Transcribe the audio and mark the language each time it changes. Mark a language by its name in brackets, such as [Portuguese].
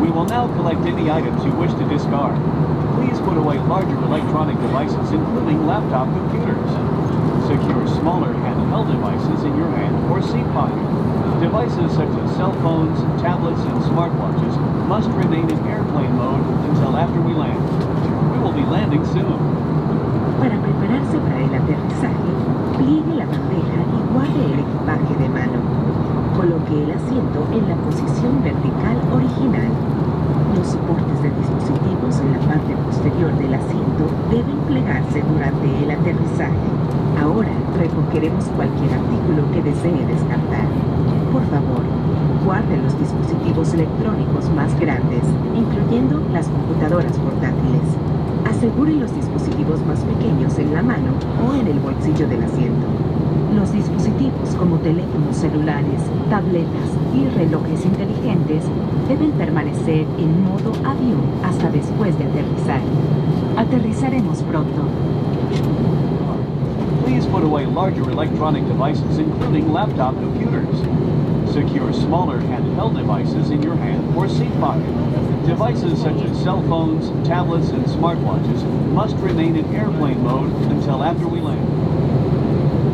[English] We will now collect any items you wish to discard. Please put away larger electronic devices, including laptop computers. Secure smaller handheld devices in your hand or seat pocket. Devices such as cell phones, tablets, and smartwatches must remain in airplane mode until after we land. We will be landing soon. [Spanish] Para prepararse para el aterrizaje, pliegue la bandeja y guarde el equipaje de mano. Coloque el asiento en la posición vertical original. Los soportes de dispositivos en la parte posterior del asiento deben plegarse durante el aterrizaje. Ahora recogeremos cualquier artículo que desee descartar. Por favor, guarde los dispositivos electrónicos más grandes, incluyendo las computadoras portátiles. Asegure los dispositivos más pequeños en la mano o en el bolsillo del asiento. Los dispositivos como teléfonos celulares, tabletas y relojes inteligentes deben permanecer en modo avión hasta después de aterrizar. Aterrizaremos pronto. [English] Please put away larger electronic devices, including laptop computers. Secure smaller handheld devices in your hand or seat pocket. Devices such as cell phones, tablets, and smartwatches must remain in airplane mode until after we land.